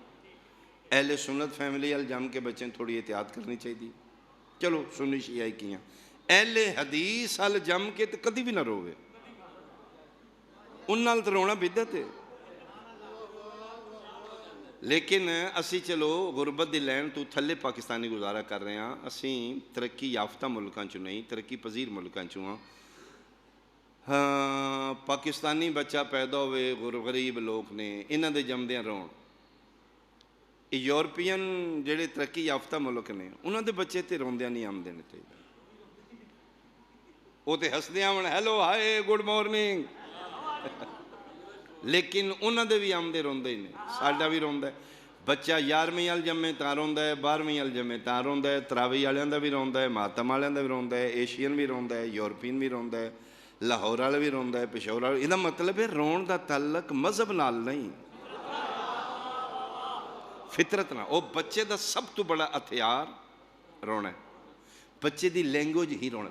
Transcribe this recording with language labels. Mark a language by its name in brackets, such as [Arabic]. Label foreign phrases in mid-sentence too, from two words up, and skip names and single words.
[Punjabi] اہل سنت فیملی ال جم کے بچے تھوڑی احتیاط کرنی چاہیے، چلو سنی شیعہ کیاں، اہل حدیث ال جم کے تو کدی بھی نہ روے، ان نال تو رونا بدعت ہے۔ لیکن اسی چلو غربت دی لین تو تھلے پاکستانی گزارا کر رہے ہیں، اسی ترقی یافتہ ملکاں چوں نہیں، ترقی پذیر ملکاں چوں ہاں۔ ہاں پاکستانی بچہ پیدا ہوئے غریب لوگ نے انہاں دے جمدیاں رون، یورپین جڑے ترقی یافتہ ملک نے انہاں دے بچے تے روندیاں نہیں آمدے نے تے وہ تے ہسدیاں من [English] hello hi good morning, [Punjabi] لیکن انہاں دے بھی آمدے روندے نے، ساڈا بھی روندا ہے بچہ 11ویں ال جمے تاں روندا ہے، 12ویں ال جمے تاں روندا ہے، تراوی والیاں دا بھی روندا ہے، ماتم والیاں دا بھی روندا ہے، ایشین بھی روندا ہے، یورپین بھی روندا ہے، لاہور والا بھی روندا ہے، پشاور والا۔ یہ مطلب ہے رون دا تعلق مذہب نال نہیں، فطرت نہ۔ وہ بچے دا سب تو بڑا ہتھیار رونا ہے، بچے دی لینگویج ہی رونا۔